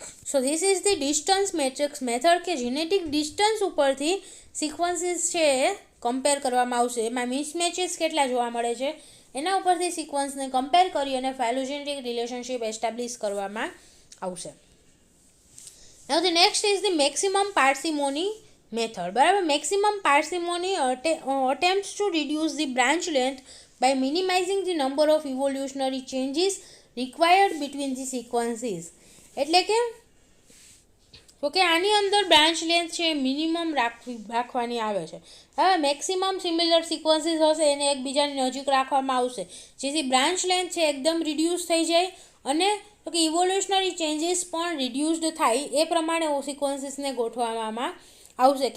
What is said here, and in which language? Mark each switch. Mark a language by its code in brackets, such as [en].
[en] so this is the distance matrix method, [gu] કે genetic distance ઉપરથી sequences છે એ compare કરવામાં આવશે. એમાં મિસમેચીસ કેટલા જોવા મળે છે એના ઉપરથી સિક્વન્સને કમ્પેર કરી અને ફાયલોજેનેટિક રિલેશનશિપ એસ્ટાબ્લિશ કરવામાં આવશે. [en] Now the next is the maximum parsimony method. [gu] બરાબર, [en] maximum parsimony attempts to reduce the branch length by minimizing the number of evolutionary changes required between the sequences. [gu] એટલે કે આની અંદર બ્રાન્ચ લેન્થ છે minimum રાખવાની આવે છે. હવે મેક્સિમમ સિમિલર સિક્વન્સીસ હશે એને એકબીજાની નજીક રાખવામાં આવશે, જેથી બ્રાન્ચ લેન્થ છે એકદમ રિડ્યુસ થઈ જાય અને તો કે ઇવોલ્યુશનરી ચેન્જીસ પણ રિડ્યુસ્ડ થાય એ પ્રમાણે સિક્વન્સીસને ગોઠવવામાં આવશે.